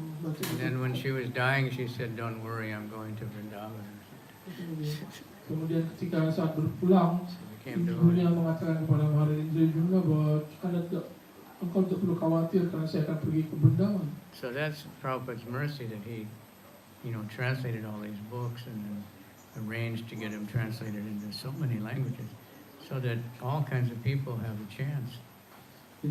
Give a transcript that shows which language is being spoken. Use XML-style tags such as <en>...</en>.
<en>And then when she was dying, she said, "Don't worry, I'm going to Vrindavan."</en> <id>Kemudian ketika saat berpulang,</id> <en>So we came to</en> <id>ibunya mengatakan kepada Maharaj Indrajuna bahwa engkau tidak perlu khawatir karena saya akan pergi ke Vrindavan.</id> <en>So that's Prabhupada's mercy that he, translated all these books and then arranged to get them translated into so many languages, so that all kinds of people have a chance to</en>